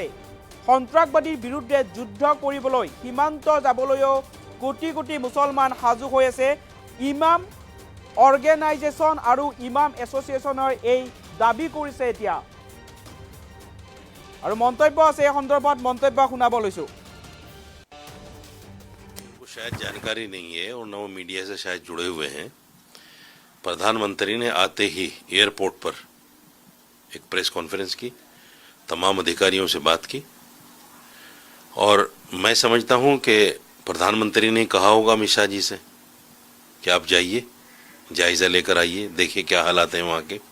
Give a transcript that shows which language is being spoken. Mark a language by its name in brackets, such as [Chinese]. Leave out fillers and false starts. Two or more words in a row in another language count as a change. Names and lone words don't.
[Assamese] সন্ত্ৰাসবাদীৰ বিৰুদ্ধে যুদ্ধ কৰিবলৈ সীমান্ত যাবলৈও কোটি কোটি মুছলমান সাজু হৈ আছে। ইমাম অৰ্গেনাইজেশ্যন আৰু ইমাম এছ'চিয়েশ্যনৰ এই দাবী কৰিছে এতিয়া। আৰু মন্তব্য আছে এই সন্দৰ্ভত, মন্তব্য শুনাব লৈছোঁ। [Hindi] शायद जानकारी नहीं है और न वो मीडिया से शायद जुड़े हुए हैं। प्रधानमंत्री ने आते ही एयरपोर्ट पर एक प्रेस कॉन्फ्रेंस की, तमाम अधिकारियों से बात की और मैं समझता हूं कि प्रधानमंत्री ने कहा होगा अमित शाह जी से कि आप जाइए, जायज़ा लेकर आइए, देखिए क्या हालात हैं वहाँ के।